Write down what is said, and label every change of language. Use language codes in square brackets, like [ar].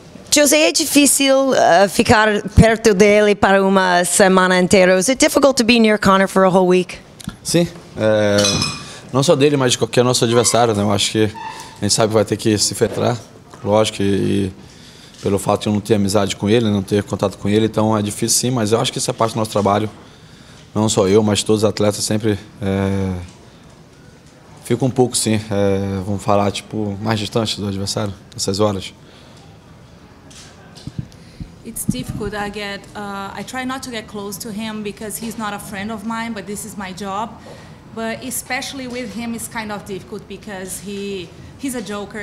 [pt] José, é difícil ficar perto dele para uma semana inteira. [en] Is it difficult to be near Conor for a whole week? [pt] Sim, não só dele, mas de qualquer nosso adversário, né? Eu acho que a gente sabe que vai ter que se filtrar, lógico, e pelo fato de eu não ter amizade com ele, não ter contato com ele, então é difícil sim, mas eu acho que isso é parte do nosso trabalho. Não só eu, mas todos os atletas sempre ficam um pouco, sim, vamos falar, tipo, mais distante do adversário, nessas horas. [en] It's difficult. I try not to get close to him because he's not a friend of mine, but this is my job. But especially with him, it's kind of difficult because he's a joker.